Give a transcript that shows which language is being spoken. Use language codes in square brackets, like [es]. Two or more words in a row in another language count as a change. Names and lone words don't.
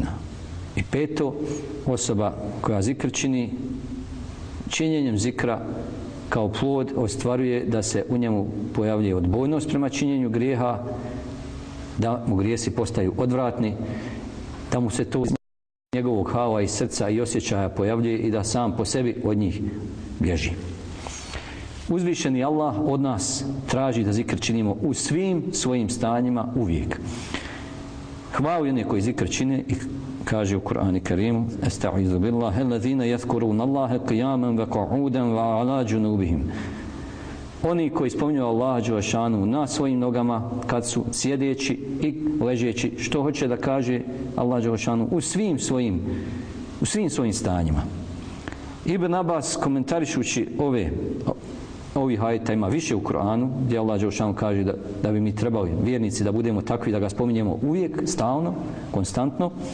[bs] I peto, osoba koja zikr čini, činjenjem zikra kao plod ostvaruje da se u njemu pojavljuje odbojnost prema činjenju grijeha, da mu grijesi postaju odvratni, da mu se to iz njegovog hava i srca i osjećaja pojavljuje i da sam po sebi od njih bježi. Uzvišeni Allah od nas traži da zikr činimo u svim svojim stanjima uvijek. Hvali one koji zikr čine i kaže u Kur'anu Kerimu: [ar] أستعيذ بالله الذين يذكرون الله قياما وقعودا وعلى جنوبهم. [bs] Oni koji spominju Allaha dželešanu na svojim nogama, kad su sjedeći i ležeći, što hoće da kaže Allah dželešanu u svim svojim stanjima. Ibn Abbas komentarišući ovih ajeta, ima više u Kur'anu gdje Allah dželešanu kaže da bi mi trebali vjernici da budemo takvi da ga spominjemo uvijek, stalno, konstantno.